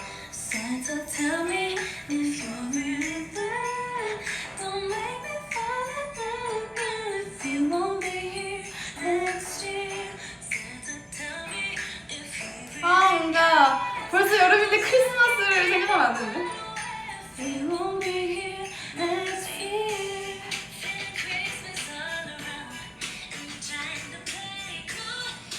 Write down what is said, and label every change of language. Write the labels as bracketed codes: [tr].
[en] Santa, tell me if you're really there. Don't make me fall in love if you won't be here next year. Santa, tell me if you're really [ko] 뭔가 벌써 여름인데 크리스마스를 생각하면 안 되는데? [en] If you won't be here next year. Christmas all around and you're trying to play cool.